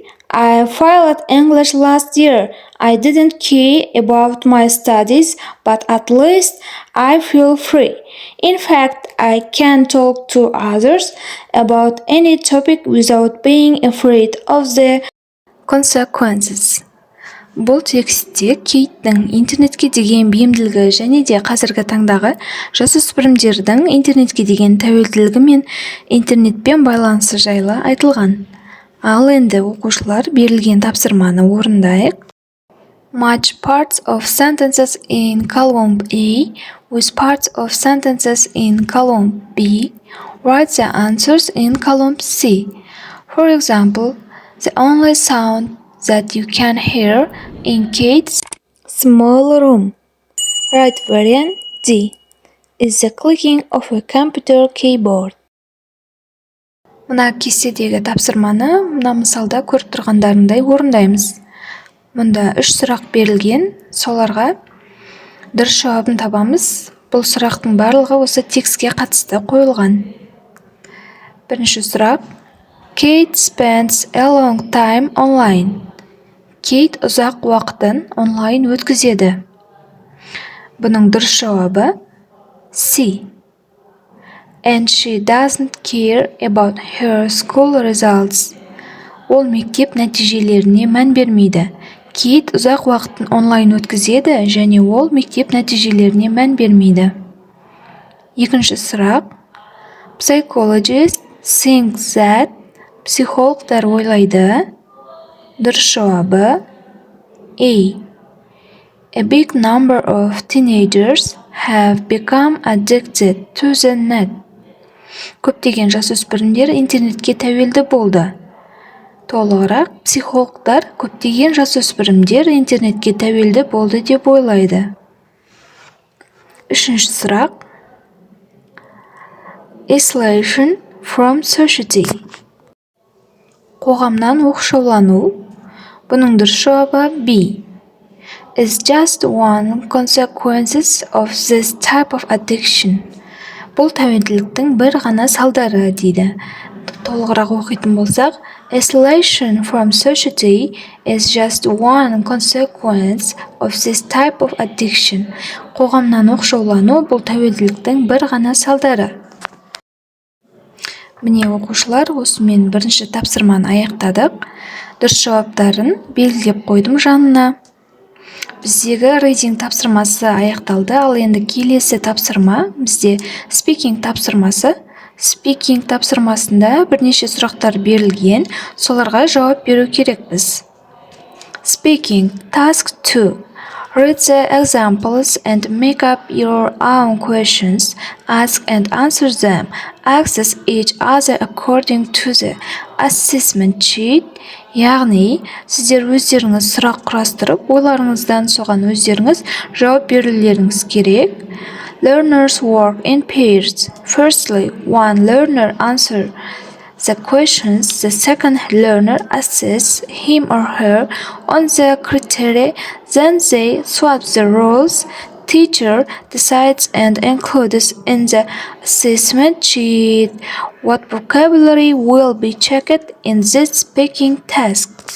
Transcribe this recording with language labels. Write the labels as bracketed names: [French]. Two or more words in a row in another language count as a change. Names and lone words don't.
[English] I failed English last year. I didn't care about my studies, but at least I feel free. In fact, I can talk to others about any topic without being afraid of the consequences." [Kazakh] Бұл текстте Кейттің интернетке деген бейімділігі және де қазіргі таңдағы жасөспірімдердің интернетке деген тәуелділігі мен интернетпен байланысы жайлы айтылған. Ал енді оқушылар берілген тапсырманы орындайық. [English] Match parts of sentences in column A with parts of sentences in column B. Write the answers in column C. For example, the only sound that you can hear in Kate's small room. Right variant D is the clicking of a computer keyboard. [Kazakh] Мына кестедегі тапсырманы мына мысалда көріп тұрғандарыңдай орындаймыз. Мұнда 3 сұрақ берілген, соларға дұрыс жауабын табамыз. Бұл сұрақтың барлығы осы текстке қатысты қойылған. Бірінші сұрақ. [English] Kate spends a long time online. [Kazakh] Кейт ұзақ уақытын онлайн өткізеді. Бұның дұрыс жауабы C. [English] And she doesn't care about her school results. [Kazakh] Ол мектеп нәтижелеріне мән бермейді. Кейт ұзақ уақытын онлайн өткізеді және ол мектеп нәтижелеріне мән бермейді. Екінші сұрақ. [English] Psychologists think that. [Kazakh] Психологтар ойлайды. Дұрыс жауабы A. [English] A big number of teenagers have become addicted to the net. [Kazakh] Көптеген жасөспірімдер интернетке тәуелді болды. Толығырақ, психологтар көптеген жасөспірімдер интернетке тәуелді болды деп ойлайды. Үшінші сұрақ. [English] Isolation from society. [Kazakh] Қоғамнан оқшаулану. Бұның дұрыс жауабы B. [English] Is just one consequences of this type of addiction. [Kazakh] Бұл тәуелділіктің бір ғана салдары дейді. Толығырақ оқитын болсақ, [English] isolation from society is just one consequence of this type of addiction. [Kazakh] Қоғамнан оқшаулану бұл тәуелділіктің бір ғана салдары. Міне оқушылар, осымен бірінші тапсырманы аяқтадық. Дұрыс жауаптарын белгілеп қойдым жанына. Біздегі reading тапсырмасы аяқталды, ал енді келесі тапсырма бізде speaking тапсырмасы. Speaking тапсырмасында бірнеше сұрақтар берілген, соларға жауап беру керекпіз. [English] Speaking, task 2. Read the examples and make up your own questions. Ask and answer them. Access each other according to the assessment sheet. [Kazakh] Яғни, сіздер өздеріңіз сұрақ құрастырып, ойларыңыздан соған өздеріңіз жауап берулеріңіз керек. [English] Learners work in pairs. Firstly, one learner answers the questions, the second learner assesses him or her on the criteria, then they swap the roles. Teacher decides and includes in the assessment sheet what vocabulary will be checked in this speaking task.